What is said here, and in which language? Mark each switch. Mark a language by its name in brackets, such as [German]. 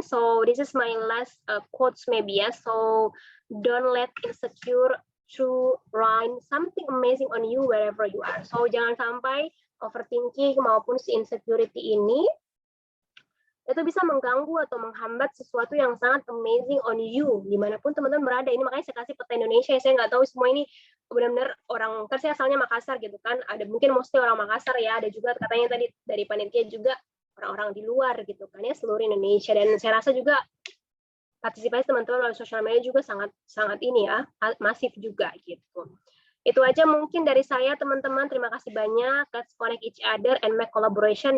[English] So this is my last quotes maybe ya. So don't let insecure to run something amazing on you wherever you are. [Indonesian] So jangan sampai overthinking maupun si insecurity ini itu bisa mengganggu atau menghambat sesuatu yang sangat [English] amazing on you [Indonesian] dimanapun teman-teman berada. Ini makanya saya kasih peta Indonesia. Saya nggak tahu semua ini benar-benar orang, kan saya asalnya Makassar gitu kan. Ada mungkin mostly orang Makassar ya. Ada juga katanya tadi dari panitia juga orang-orang di luar gitu kan ya, seluruh Indonesia. Dan saya rasa juga partisipasi teman-teman melalui sosial media juga sangat ini ya, masif juga gitu. Itu aja mungkin dari saya teman-teman. Terima kasih banyak. [English] Let's connect each other and make collaboration.